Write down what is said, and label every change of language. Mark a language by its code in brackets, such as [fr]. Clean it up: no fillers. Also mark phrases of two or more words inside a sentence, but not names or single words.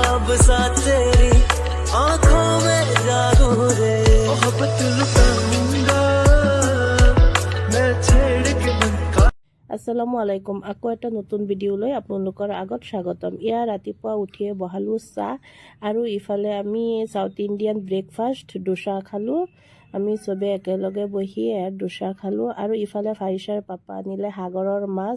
[hi] सा तेरी आंखों में जादू रे मोहब्बत लुटाऊंगा मैं छेड़ के मन का। [ar] السلام عليكم. [as] আকৌ এটা নতুন ভিডিঅ'লৈ আপোনালোকৰ আগত স্বাগতম। ইয়াৰ ৰাতিপুৱা উঠিয়ে বহালোঁ চাহ আৰু ইফালে আমি [en] South Indian breakfast [as] ডোচা খালোঁ। আমি চবে একেলগে বহি ডোচা খালোঁ আৰু ইফালে ফাৰিছাৰ পাপা আনিলে সাগৰৰ মাছ।